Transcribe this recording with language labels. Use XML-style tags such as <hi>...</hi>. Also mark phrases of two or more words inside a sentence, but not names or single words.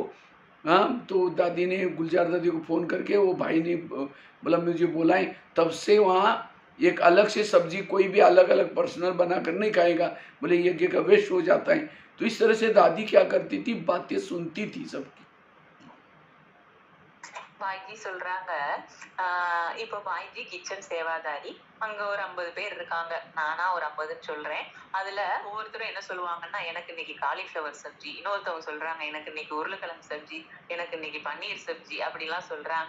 <hi>हाँ, तो दादी ने गुलजार दादी को फ़ोन करके वो भाई ने बोला मुझे बुलाएं, तब से वहाँ एक अलग से सब्जी कोई भी अलग अलग पर्सनल बना कर नहीं खाएगा, बोले यज्ञ का वेस्ट हो जाता है। तो इस तरह से दादी क्या करती थी, बातें सुनती थी सबकी।</hi> <ta>பாய்ஜி சொல்றாங்க, இப்போ பாய்ஜி கிச்சன் சேவாதாரி, அங்க ஒரு 50 பேர் இருக்காங்க, நானா ஒரு 50ன்னு சொல்றேன். அதுல ஒவ்வொருத்தரும் என்ன சொல்லுவாங்கன்னா, எனக்கு இன்னைக்கு காலிஃப்ளவர் சப்ஜி, இன்னொருத்தவங்க சொல்றாங்க எனக்கு இன்னைக்கு உருளைக்கிழங்கு சப்ஜி, எனக்கு இன்னைக்கு பன்னீர் சப்ஜி அப்படிலாம் சொல்றாங்க.</ta>